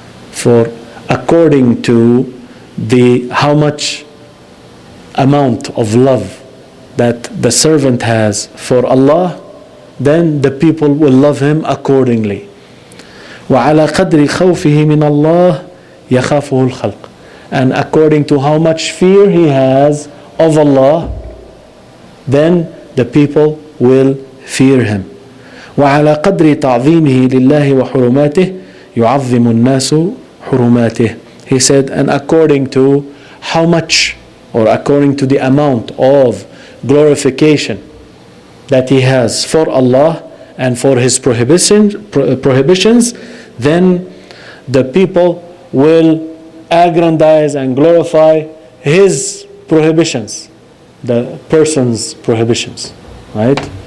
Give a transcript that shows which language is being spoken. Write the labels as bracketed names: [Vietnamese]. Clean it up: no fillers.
[English] For according to how much amount of love that the servant has for Allah, then the people will love him accordingly. [Arabic] وَعَلَى قَدْرِ خَوْفِهِ مِنَ اللَّهِ يَخَافُهُ الْخَلْقِ. [English] and according to how much fear he has of Allah, then the people will fear him. [Arabic] وعلى قدر تعظيمه لله وحرماته يعظم الناس حرماته. [English] He said, and according to how much, or according to the amount of glorification that he has for Allah and for his prohibitions, then the people will aggrandize and glorify his prohibitions, the person's prohibitions, right?